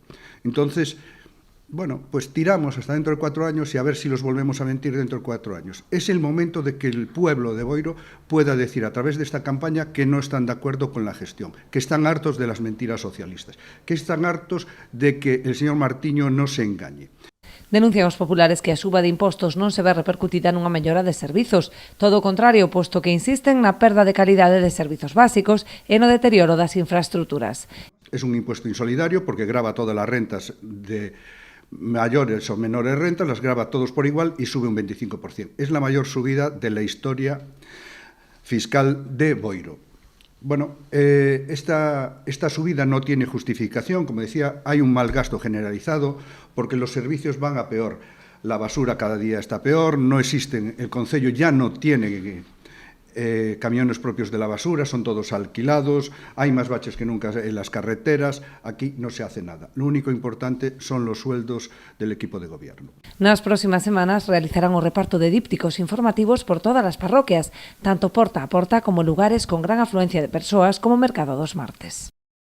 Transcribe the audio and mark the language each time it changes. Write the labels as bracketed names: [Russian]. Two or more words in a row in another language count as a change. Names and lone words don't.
[Spanish] Entonces, bueno, pues tiramos hasta dentro de 4 años y a ver si los volvemos a mentir dentro de 4 años. Es el momento de que el pueblo de Boiro pueda decir a través de esta campaña que no están de acuerdo con la gestión, que están hartos de las mentiras socialistas, que están hartos de que el señor Martiño no se engañe. [Galician] Denuncian os populares que a suba de impostos non se ve repercutida nunha mellora de servizos. Todo o contrario, posto que insisten na perda de calidade de servizos básicos e no deterioro das infraestructuras. [Spanish] Es un impuesto insolidario porque grava todas las rentas de mayores o menores rentas, las grava todos por igual y sube un 25%. Es la mayor subida de la historia fiscal de Boiro. Bueno, esta subida no tiene justificación, como decía, hay un mal gasto generalizado porque los servicios van a peor. La basura cada día está peor, no existen, el Concello ya no tiene camiones propios de la basura, son todos alquilados, hay más baches que nunca en las carreteras, aquí no se hace nada. Lo único importante son los sueldos del equipo de gobierno. [Galician] Nas próximas semanas realizarán o reparto de dípticos informativos por todas as parroquias, tanto porta a porta como lugares con gran afluencia de persoas como o Mercado dos Martes.